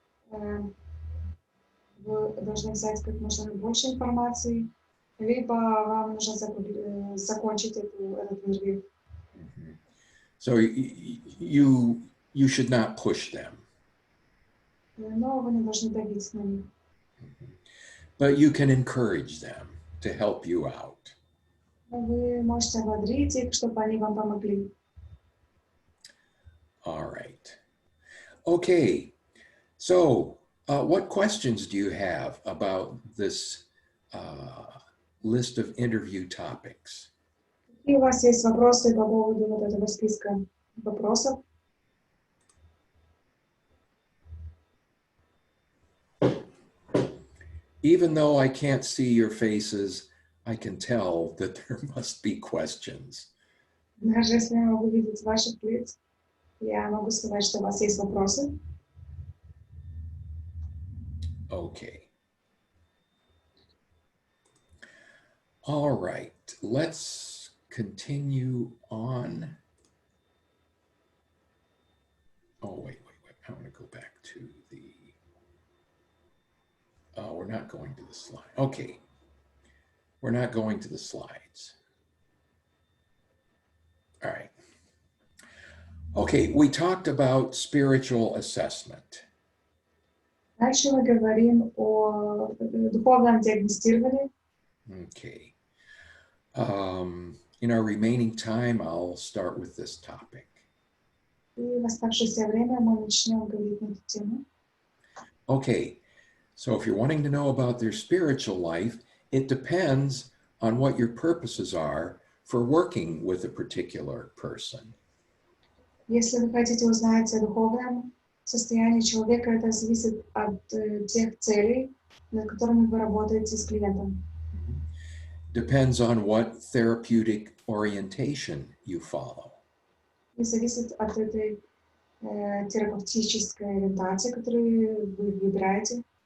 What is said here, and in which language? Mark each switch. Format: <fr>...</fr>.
<ru>Вы должны взять как можно больше информации, либо вам нужно закончить этот интервью.</ru> <en>So you should not push them.</en> <ru>Но вы не должны давить на них.</ru> <en>But you can encourage them to help you out.</en> <ru>Вы можете ободрить их, чтобы они вам помогли.</ru> <en>All right. Okay. So what questions do you have about this list of interview topics?</en> <ru>И у вас есть вопросы по поводу вот этого списка вопросов?</ru> <en>Even though I can't see your faces, I can tell that there must be questions.</en> <ru>Даже если я могу видеть ваших лиц, я могу сказать, что у вас есть вопросы.</ru> <en>Okay. All right. Let's continue on. Oh, wait. I want to go back to the... we're not going to the slide. Okay. We're not going to the slides. All right. Okay, we talked about spiritual assessment.</en> <ru>Дальше мы говорим о духовном диагностировании.</ru> <en>Okay. In our remaining time, I'll start with this topic.</en> <ru>И в оставшееся время мы начнем говорить на эту тему.</ru> <en>Okay, So if you're wanting to know about their spiritual life, it depends on what your purposes are for working with a particular person.</en> <ru>Если вы хотите узнать о духовном состоянии человека, это зависит от тех целей, над которыми вы работаете с клиентом.</ru> <en>Depends on what therapeutic orientation you follow.</en> <ru>И зависит от этой терапевтической ориентации, которую вы выбираете.</ru>